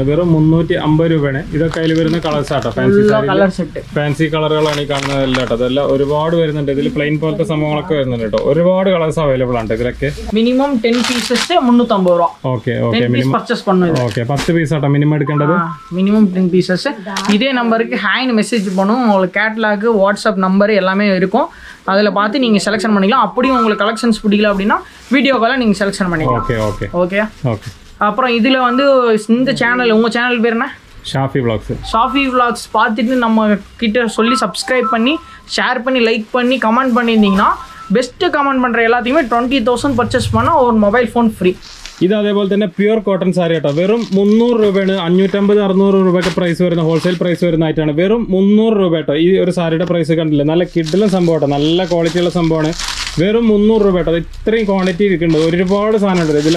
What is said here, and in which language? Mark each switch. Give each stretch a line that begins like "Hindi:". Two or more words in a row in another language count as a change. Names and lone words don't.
Malayalam: വെറും 350 രൂപയാണ്. ഇതൊക്കെ അതിൽ വരുന്ന കളേഴ്സ് ആട്ടോ. ഫാൻസി കളറുകളാണ് ഈ കാണുന്നതെല്ലാം കേട്ടോ. അതെല്ലാം ഒരുപാട് വരുന്നുണ്ട്. ഇതിൽ പ്ലെയിൻ പോലത്തെ സംഭവങ്ങളൊക്കെ വരുന്നുണ്ട് കേട്ടോ. ഒരുപാട്
English: colours available
Malayalam: ആണ് ഇതിലൊക്കെ.
English: minimum 10 pieces 350 രൂപ.
Malayalam: ഓക്കെ.
English: minimum purchase
Malayalam: பண்ணுங்க. ഓക്കെ. 10 പീസ് ആട്ടോ മിനിമം എടുക്കേണ്ടത്.
English: minimum 10 pieces.
Tamil: இதே நம்பருக்கு
English: hand message
Tamil: பண்ணும். உங்களுக்கு கேட்டலாக், வாட்ஸ்அப் நம்பர் எல்லாமே இருக்கும். அதில் பார்த்து நீங்கள் செலெக்ஷன் பண்ணிக்கலாம். அப்படியும் உங்களுக்கு கலெக்ஷன்ஸ் பிடிக்கல அப்படின்னா வீடியோ காலில் நீங்கள் செலெக்ஷன் பண்ணிக்கலாம். ஓகே. அப்புறம் இதில் வந்து இந்த சேனல், உங்கள் சேனல் பேர் என்ன? ஷாஃபி vlogs பார்த்துட்டு நம்ம கிட்ட சொல்லி சப்ஸ்கிரைப் பண்ணி ஷேர் பண்ணி லைக் பண்ணி கமெண்ட் பண்ணியிருந்தீங்கன்னா
English: best comment
Tamil: பண்ணுற எல்லாத்தையுமே 20,000 பர்ச்சேஸ் பண்ணால் ஒரு
English: mobile phone free.
Malayalam: ഇത് അതേപോലെ തന്നെ
English: pure cotton saree
Malayalam: കേട്ടോ. വെറും 300 രൂപയാണ്. 550-600 രൂപയൊക്കെ പ്രൈസ് വരുന്ന
English: wholesale price
Malayalam: വരുന്നതായിട്ടാണ്. വെറും 300 രൂപ കേട്ടോ. ഈ ഒരു സാരിയുടെ പ്രൈസ് കണ്ടില്ല? നല്ല കിഡിലും സംഭവം കേട്ടോ. നല്ല ക്വാളിറ്റിയുള്ള സംഭവമാണ്. വെറും 300 രൂപ കേട്ടോ. ഇത്രയും ക്വാണ്ടിറ്റി ഇരിക്കുന്നുണ്ട്. ഒരുപാട് സാധനം ഉണ്ട് ഇതിൽ.